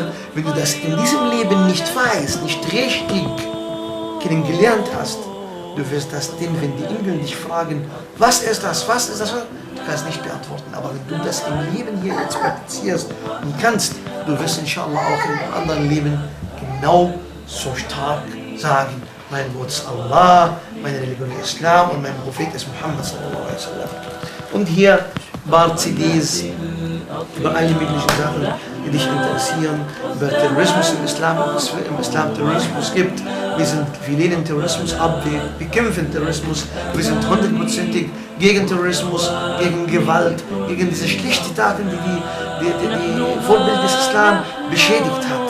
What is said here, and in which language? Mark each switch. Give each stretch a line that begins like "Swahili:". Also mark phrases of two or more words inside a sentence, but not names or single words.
German: Wenn du das in diesem Leben nicht weißt, nicht richtig kennengelernt hast, du wirst das denn, wenn die Engel dich fragen, was ist das, du kannst nicht beantworten. Aber wenn du das im Leben hier jetzt praktizierst und kannst, du wirst inshallah auch im anderen Leben genau so stark sagen, mein Gott ist Allah, meine Religion ist Islam und mein Prophet ist Muhammad
Arabic: صلى الله عليه وسلم.
German: Und hier ein paar CDs über alle möglichen Sachen, die dich interessieren, über Terrorismus im Islam, ob es im Islam Terrorismus gibt. Wir lehnen Terrorismus ab, wir bekämpfen Terrorismus, wir sind 100%ig gegen Terrorismus, gegen Gewalt, gegen diese schlichten Taten, die Vorbild des Islam beschädigt hat.